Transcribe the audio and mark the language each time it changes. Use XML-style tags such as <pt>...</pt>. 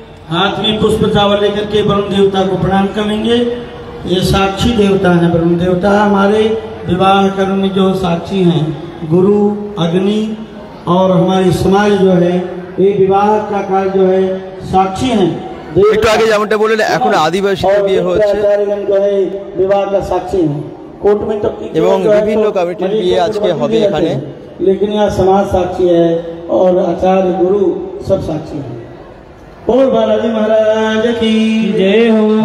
<hi>हाथ में पुष्प चावल लेकर के वरुण देवता को प्रणाम करेंगे। ये साक्षी देवता है। वरुण देवता हमारे विवाह कर्म में जो साक्षी हैं, गुरु, अग्नि और हमारी समाज जो है, ये विवाह का कार्य जो है साक्षी हैं।</hi> <bn>একটু আগে যেমনটা বললেন এখন আদিবাসীদের বিয়ে হচ্ছে</bn> <hi>विवाह का साक्षी है। कोर्ट में तो</hi> <bn>এবং বিভিন্ন কমিটির বিয়ে আজকে হবে এখানে।</bn> <hi>लेकिन यहाँ समाज साक्षी है और आचार्य गुरु सब साक्षी है। बोल बालाजी महाराज की जय हो।</hi>